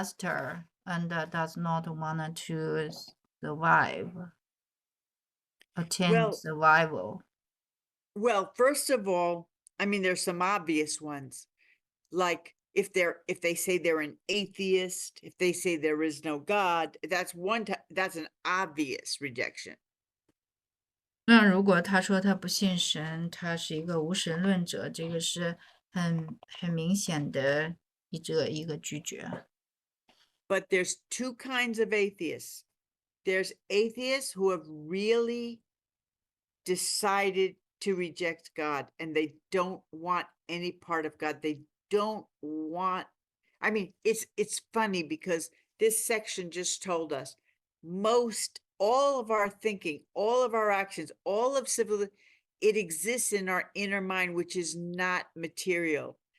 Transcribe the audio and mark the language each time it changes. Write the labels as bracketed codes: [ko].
[en] adjuster and does not want to survive, attain Well, survival. well, first of all, I mean, there's some obvious ones, like if they say they're an atheist, if they say there is no God, that's an obvious rejection. [zh] 那如果他说他不信神，他是一个无神论者，这个是很明显的一个拒绝。 [en] But there's two kinds of atheists. There's atheists who have really decided to reject God, and they don't want any part of God. They don't want, I mean, it's funny because this section just told us all of our thinking, all of our actions, all of it exists in our inner mind, which is not material.